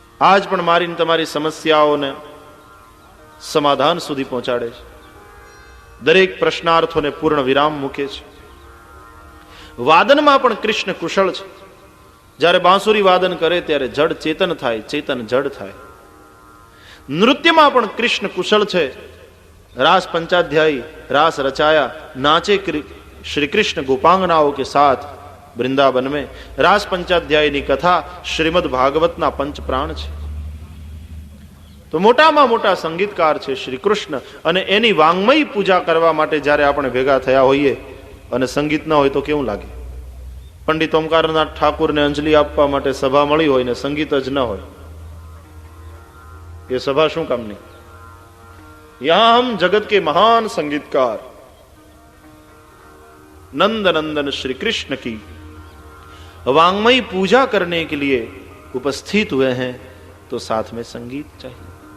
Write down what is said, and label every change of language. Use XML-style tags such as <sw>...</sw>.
<gu>આજ પણ મારીને તમારી સમસ્યાઓને સમાધાન સુધી પહોંચાડે છે. દરેક પ્રશ્નાર્થોને પૂર્ણ વિરામ મૂકે છે. વાદનમાં પણ કૃષ્ણ કુશળ છે. જ્યારે બાંસુરી વાદન કરે ત્યારે જડ ચેતન થાય, ચેતન જડ થાય. નૃત્યમાં પણ કૃષ્ણ કુશળ છે.</gu> <hi>रास पंचाध्यायी रास रचाया, नाचे श्री कृष्ण गोपांगनाओं के साथ वृंदावन में. रास पंचाध्यायी कथा श्रीमद भागवत ना पंच प्राण है.</hi> <gu>तो मोटाમાં મોટા સંગીતકાર છે શ્રી કૃષ્ણ. અને એની વાંગમય પૂજા કરવા માટે જ્યારે આપણે ભેગા થયા હોઈએ અને સંગીત ન હોય તો કેવું લાગે? પંડિત ઓમકારનાથ ઠાકુરને અંજલિ આપવા માટે સભા મળી હોય ને સંગીત જ ન હોય, એ સભા શું કામની?</gu> <hi>यहां हम जगत के महान संगीतकार नंद नंदन श्री कृष्ण की वांगमयी पूजा करने के लिए उपस्थित हुए हैं, तो साथ में संगीत चाहिए.</hi>